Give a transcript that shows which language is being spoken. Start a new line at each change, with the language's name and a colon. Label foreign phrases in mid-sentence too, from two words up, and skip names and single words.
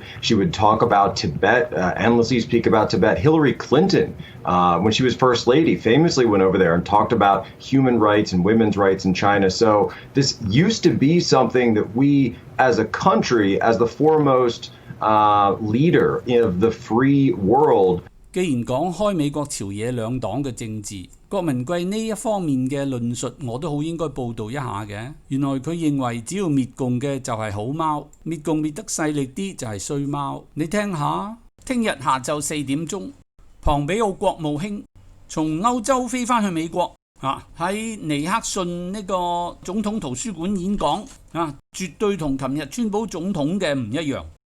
English: She would talk about Tibet, endlessly speak about Tibet. Hillary Clinton, when she was First Lady, famously went over there and talked about human rights and women's rights in China. So this used to be something that we, as a country, as the foremost leader of the free world.
Cantonese: 既然講開美國朝野兩黨嘅政治，郭文貴呢一方面嘅論述我都好應該報導一下嘅。原來佢認為只要滅共嘅就係好貓，滅共滅得勢力啲就係衰貓。你聽下，聽日下晝4點鐘，龐比奧國務卿從歐洲飛返去美國喺尼克遜呢個總統圖書館演講絕對同琴日川普總統嘅唔一樣。